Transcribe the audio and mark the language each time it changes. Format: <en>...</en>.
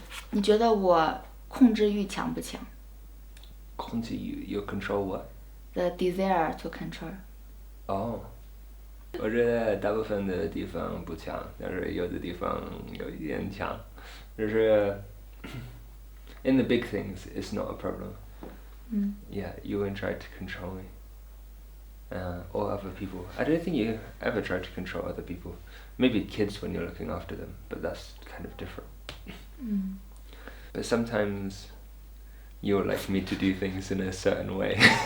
<zh>你觉得我控制欲强不强？</zh> <en>控制欲 you control what? The desire to control.</en> <zh>我觉得大部分的地方不强，但是有的地方有一点强，就是</zh> <en>in the big things it's not a problem. Yeah, you won't try to control me. Or other people. I don't think you ever try to control other people. Maybe kids when you're looking after them, but that's kind of different. But sometimes you'll like me to do things in a certain way.</en>